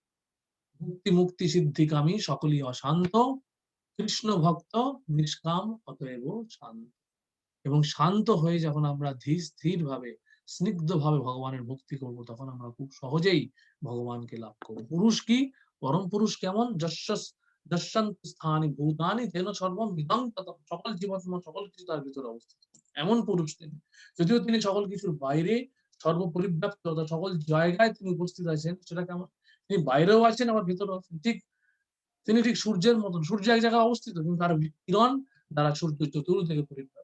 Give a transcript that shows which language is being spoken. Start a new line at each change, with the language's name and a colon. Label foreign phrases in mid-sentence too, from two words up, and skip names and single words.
Bangla: মুক্তি সিদ্ধিকামী সকলই অশান্ত, কৃষ্ণ ভক্ত নিষ্কাম অতএব শান্ত। এবং শান্ত হয়ে যখন আমরা স্থির ভাবে, স্নিগ্ধ ভাবে ভগবানের ভক্তি করব, তখন আমরা খুব সহজেই ভগবানকে লাভ করব। পুরুষ কি? পরম পুরুষ কেমন?
Sanskrit: যশান্ত স্থানি ভূতানি তেন সর্বম ইদং ততঃ,
Bangla: সকল জীবাত্মা সকল কিছু তার ভিতরে অবস্থিত, এমন পুরুষ তিনি। যদিও তিনি সকল কিছুর বাইরে সর্বপরিব্যাপ্ত, সকল জায়গায় তিনি উপস্থিত আছেন, সেটা কেমন? তিনি বাইরেও আছেন, আবার ভিতরেও আছেন। তিনি ঠিক সূর্যের মতন, সূর্য এক জায়গায় অবস্থিত, কিন্তু তার কিরণ দ্বারা সূর্য চতুর্দিকে পরিব্যাপ্ত।